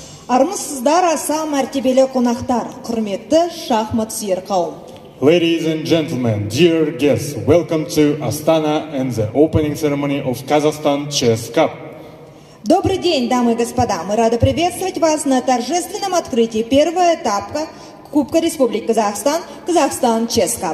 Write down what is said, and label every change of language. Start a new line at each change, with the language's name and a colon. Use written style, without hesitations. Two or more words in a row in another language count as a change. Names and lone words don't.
Kazakh: Армысыздар аса мәртебелі қонақтар, құрметті шахмат сүйер қауым.
English: Ladies and gentlemen, dear guests, welcome to Astana and the opening ceremony of Kazakhstan Chess Cup.
Russian: Добрый день, дамы и господа. Мы рады приветствовать вас на торжественном открытии первого этапа Кубка Республики Казахстан, Казахстан Chess Cup.